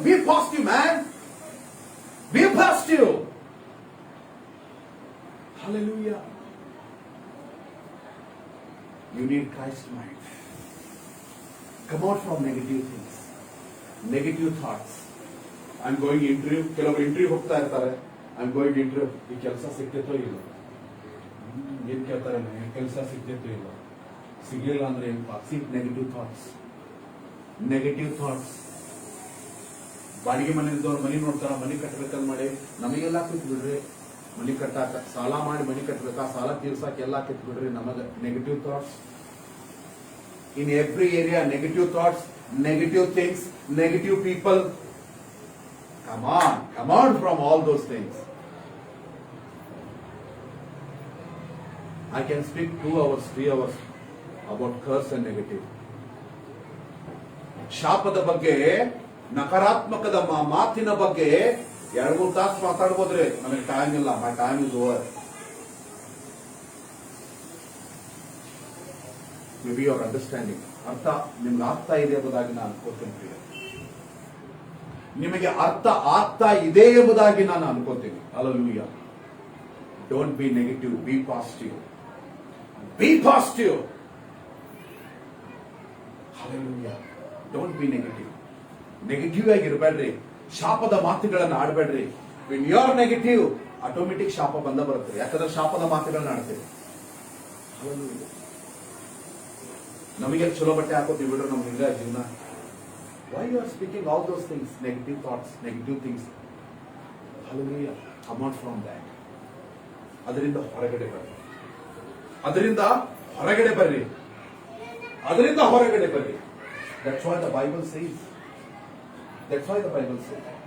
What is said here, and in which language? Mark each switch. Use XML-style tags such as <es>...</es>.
<en>Be positive, man. Be positive. Hallelujah. You need Christ mind. Come out from negative things, negative thoughts. I'm going interview.</en> <kn>ಕೆಲವರು interview ಹೋಗ್ತಾ ಇರ್ತಾರೆ.</kn> <en>I'm going interview.</en> <kn>ಈ ಕೆಲಸ ಸಿಗ್ತೈತೋ ಇಲ್ಲ, ಏನ್ ಕೇಳ್ತಾರೆ, ಕೆಲಸ ಸಿಗ್ತೈತೋ ಇಲ್ಲ, ಸಿಗ್ಲಿಲ್ಲ ಅಂದ್ರೆ ಏನ್ ಪಾಸಿ.</kn> <en>Negative thoughts, negative thoughts.</en> <kn>ಬಾಡಿಗೆ ಮನೆ ಇದ್ದವ್ರು ಮನೆ ನೋಡ್ತಾರ, ಮನೆ ಕಟ್ಟಬೇಕಂತ ಮಾಡಿ ನಮಗೆಲ್ಲ ಕಿತ್ ಬಿಡ್ರಿ. ಮನೆ ಕಟ್ಟಾಕ ಸಾಲ ಮಾಡಿ ಮನೆ ಕಟ್ಟಬೇಕಾ, ಸಾಲ ತೀರ್ಸಾಕ ಎಲ್ಲ ಕಿತ್ ಬಿಡ್ರಿ. ನಮಗ</kn> <en>Negative thoughts. In every area, negative thoughts, negative things, negative people. Come on from all those things. I can speak 2 hours, 3 hours about curse and negative.</en> <kn>ಶಾಪದ ಬಗ್ಗೆ, ನಕಾರಾತ್ಮಕದ ಮಾತಿನ ಬಗ್ಗೆ 2-3 ತಾಸು ಮಾತಾಡ್ಬೋದ್ರಿ. ನನಗೆ ಟೈಮ್ ಇಲ್ಲ.</kn> <en>My time is over. May be your understanding,</en> <kn>ಅರ್ಥ ನಿಮ್ಗೆ ಆಗ್ತಾ ಇದೆ ಎಂಬುದಾಗಿ ನಾನು ಅನ್ಕೋತೀನಿ. ನಿಮಗೆ ಅರ್ಥ ಆಗ್ತಾ ಇದೆ ಎಂಬುದಾಗಿ ನಾನು ಅನ್ಕೋತೀನಿ.</kn> <en>Hallelujah. Don't be negative, be positive. Be positive. Hallelujah. Don't be negative.</en> <kn>Negative ಆಗಿರಬೇಡ್ರಿ. ಶಾಪದ ಮಾತುಗಳನ್ನು ಆಡಬೇಡ್ರಿ.</kn> <en>when you are negative,</en> <kn>automatic ಶಾಪ ಬಂದ ಬರುತ್ತೆ. ಯಾಕಂದ್ರೆ ಶಾಪದ ಮಾತುಗಳನ್ನ ಆಡ್ತೀವಿ. ಹಲ್ಲೆಲೂಯಾ. ನಮಗೆ ಚಲೋ ಬಟ್ಟೆ ಹಾಕೋತೀವಿ ಬಿಡ್ರೆ ನಮ್ಗೆ ಹಿಂಗ ಜೀವನ.</kn> <en>Why you are speaking all those things, negative thoughts, negative things? Hallelujah. Come out from that.</en> <kn>ಅದರಿಂದ ಹೊರಗಡೆ ಬರ್ರಿ. ಅದರಿಂದ ಹೊರಗಡೆ ಬರ್ರಿ. ಅದರಿಂದ ಹೊರಗಡೆ ಬರ್ರಿ.</kn> <en>That's why the Bible says. That's why the Bible says.</en>